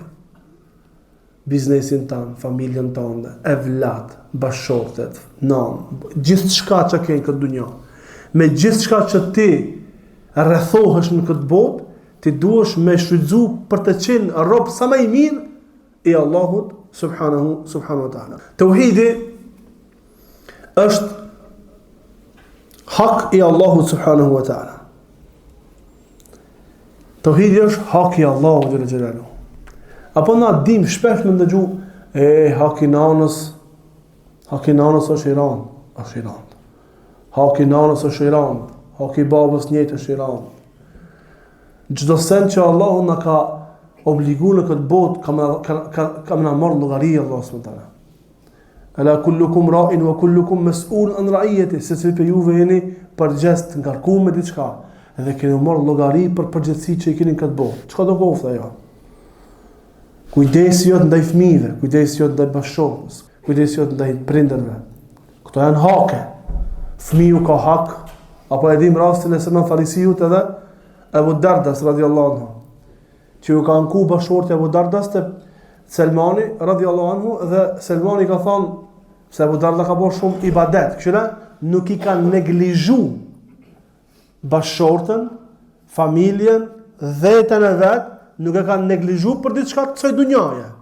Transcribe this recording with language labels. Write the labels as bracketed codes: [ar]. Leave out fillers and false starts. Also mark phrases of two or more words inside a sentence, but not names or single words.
[sq] Biznesin tanë, familjen tanë, evlat, bashortet, nanë, gjithë shka që ke në këtë dunja. Me gjithë shka që ti rrethohesh në këtë botë, ti duhesh me shfrytzu për të qenë rob sa më i mirë i Allahut [ar] سبحانه وتعالى. [sq] Tauhidi është hak i Allahut [ar] سبحانه وتعالى. [sq] Tauhidi është hak i Allahut [ar] جل جلاله. [sq] Apo na dim shpesh me ndëgju hak i nanës është Iran, është Iran. Hak i nanës është Iran, hak i babës njëjtë është Iran. Çdo sen që Allahu na ka obliguar në këtë botë, kam na marrë llogari Allahu [ar] سبحانه وتعالى. ألا كلكم راع وكلكم مسؤول عن رعيته, [sq] se për juve jeni përgjegjës të ngarkuar me diçka, edhe keni marrë llogari për përgjegjësitë që i keni këtë botë. Çka do kofta ajo? Kujdesi jot ndaj fëmijëve, kujdesi jot ndaj bashkëshortës, kujdesi jot ndaj prindërve. Këto janë hake. Fëmiu ka hak, apo e dim rastin e Salman Farisiut edhe Abu Dardas [ar] رضي الله عنه, [sq] që u ka anku bashkëshorti Abu Dardas te Selmani [ar] رضي الله عنه, [sq] dhe Selmani ka thonë se Abu Darda ka bërë shumë ibadet, kështu nuk i ka neglizhu bashkëshortën, familjen, vetën e vet, nuk e ka neglizhu për diçka të kësaj dunjaje.